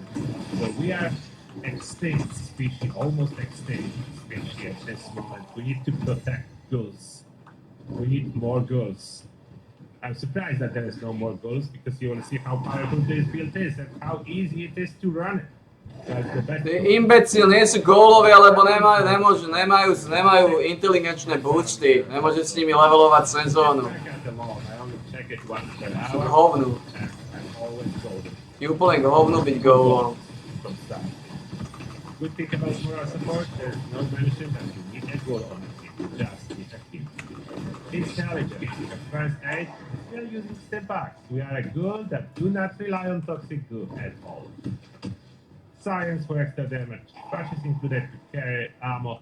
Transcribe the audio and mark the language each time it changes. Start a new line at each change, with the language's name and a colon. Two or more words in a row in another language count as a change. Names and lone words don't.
English: So we are extinct species, almost extinct species at this moment. We need to protect ghouls. We need more ghouls. I'm surprised that there is no more ghouls because you will see how powerful this build is and how easy it is to run it.
Slovak: Tí imbecil nie sú gólovia, lebo nemajú inteligenčné boosty. Nemôže s nimi levelovať sezónu. Sú k hovnu. Je úplne k hovnu byť gólom.
English: Good thing about moral support, there's no mention that you need a goal on it, just need a team. Intelligence, advanced aid, we are using Stimpaks. We are a ghoul that do not rely on toxic goo at all. Science for extra damage. Patches included to carry ammo.